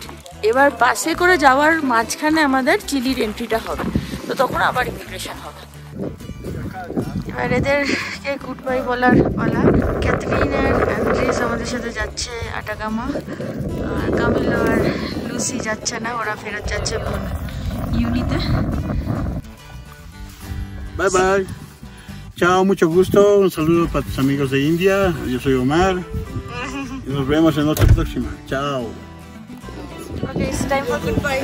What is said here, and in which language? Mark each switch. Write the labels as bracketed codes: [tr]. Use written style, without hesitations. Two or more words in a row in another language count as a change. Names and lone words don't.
[bn] এবার বাসে করে যাওয়ার মাঝখানে আমাদের চিলির এন্ট্রিটা হবে, তো তখন আবার ইমিগ্রেশন হবে। এবার এদেরকে [en] good bye [bn] বলার পালা। ক্যাথরিন আর অ্যান্ড্রিস আমাদের সাথে যাচ্ছে আটাগামা, আর কামিলো আর লুসি যাচ্ছে না, ওরা ফেরত যাচ্ছে ইউনিতে। [en] Bye bye. [es] Chao, mucho gusto. Un saludo para tus amigos de India. Yo soy Omar. Y nos vemos en otra próxima. Chao. [en] Okay, it's time for goodbye.